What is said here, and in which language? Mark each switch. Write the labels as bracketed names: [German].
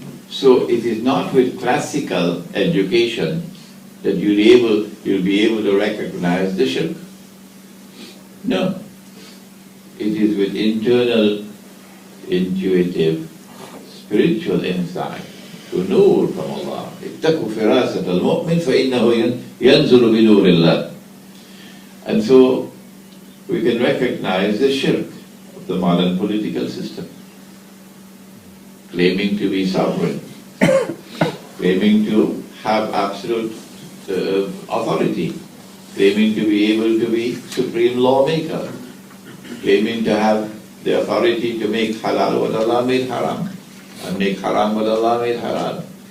[English] So it is not with classical education that you'll be able to recognize the shirk. No. It is with internal, intuitive, spiritual insight to nur from Allah. [Arabic] اتقوا فراسة المؤمن فإنه ينزل بنور الله. [English] And so we can recognize the shirk of the modern political system, claiming to be sovereign, claiming to have absolute authority, claiming to be able to be supreme lawmaker, claiming to have the authority to make halal what Allah made haram, and make haram what Allah made halal.